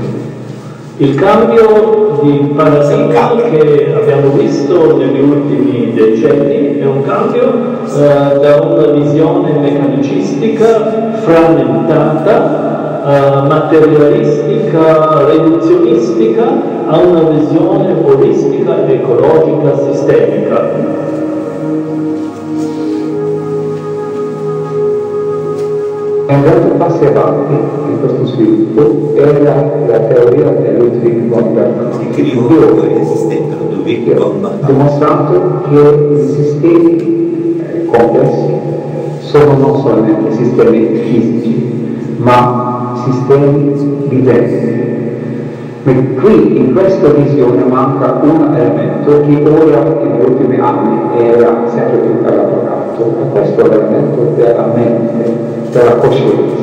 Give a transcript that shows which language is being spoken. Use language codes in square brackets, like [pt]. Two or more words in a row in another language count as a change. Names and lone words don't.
[it] Il cambio di paradigma che abbiamo visto negli ultimi decenni è un cambio da una visione meccanicistica, frammentata, materialistica, riduzionistica, a una visione olistica, ecologica, sistemica. Un grande passo avanti in questo sviluppo è la teoria di Ludwig von Bernstein, [pt] Que criou esse sistema do Ludwig von [it] ha Bernstein. dimostrato che i sistemi complessi sono non solamente sistemi fisici, ma sistemi viventi. Qui in questa visione manca un elemento che ora negli ultimi anni era sempre più elaborato, e questo è l'elemento della mente, della coscienza.